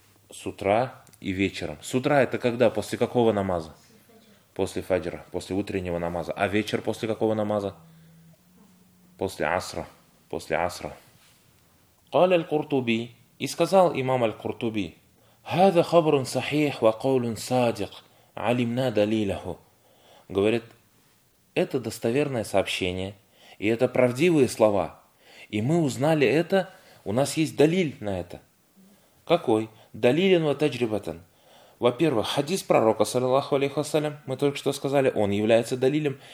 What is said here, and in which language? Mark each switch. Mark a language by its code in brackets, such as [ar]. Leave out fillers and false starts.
[ru] С утра и вечером. С утра это когда? После какого намаза? После фаджра. После утреннего намаза. А вечер после какого намаза? После асра. После асра. [ar] قال القرطبي. [ru] И сказал имам аль-Куртуби. [ar] هذا خبر صحيح وقول صادق. علمنا دليله. [ru] говорит, это достоверное сообщение, и это правдивые слова. И мы узнали это, у нас есть далиль на это. Какой? [ar] Далилин ва таджрибатан. [ru] Во-первых, хадис пророка, саллиллаху алейхи вассалям, мы только что сказали, он является далилем.